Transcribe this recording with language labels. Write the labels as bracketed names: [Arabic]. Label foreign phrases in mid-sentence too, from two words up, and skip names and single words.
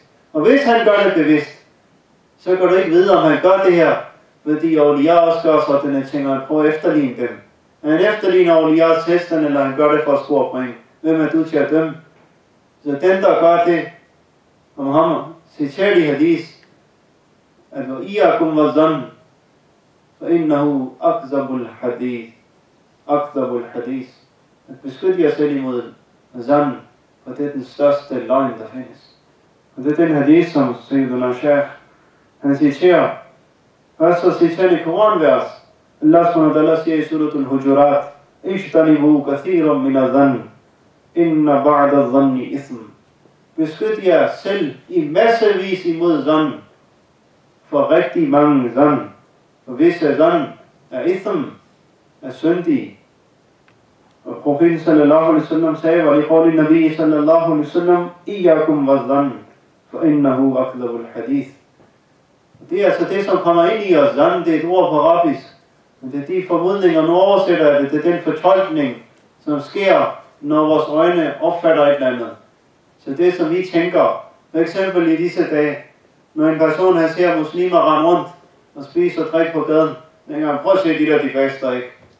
[Danish] Og hvis han gør det bevidst, så kan du ikke vide, om han gør det her, fordi awliya også gør sådan, at tænker, at prøve at efterligne dem. Er han efterligner awliyas tilstand, eller han gør det for at score point? Hvem er du til at dømme? Så den, der gør det, og Muhammad citerer i hadith, at [Arabic] وَإِيَّاكُمْ وَالظَّنِّ فَإِنَّهُ أَكْذَبُ الْحَدِيثِ أَكْذَبُ الْحَدِيثِ. [Danish] At beskytte jer selv imod zan, for det er den største løgn, der findes. Og det er den hadith, som Sayyidullah Shaykh, han citerer. Først så citerer i Koranvers. Allah s.w.t. siger i suratul Hujurat, [Arabic] اجتنبوا كثيرا من الظن إن بعد الظن إثم. [Danish] Beskyt jer selv i massevis imod zan, for rigtig mange zan. For visse zan er ithm, er syndige. Og profeten [Arabic] صلى الله عليه وسلم [Danish] sagde, var det [Arabic] قول النبي صلى الله عليه وسلم إياكم والظن, for إنه أكذب الحديث. [Danish] Det er altså det, som kommer ind i os. Zan, det er et ord på arabisk. Men det er de formodninger, nu oversætter det. Det er den fortolkning, som sker, når vores øjne opfatter et eller andet. Så det, som vi tænker, for eksempel i disse dage, når en person han ser muslimer rende rundt og spiser og drikke på gaden, prøv at se de der, de faster ikke.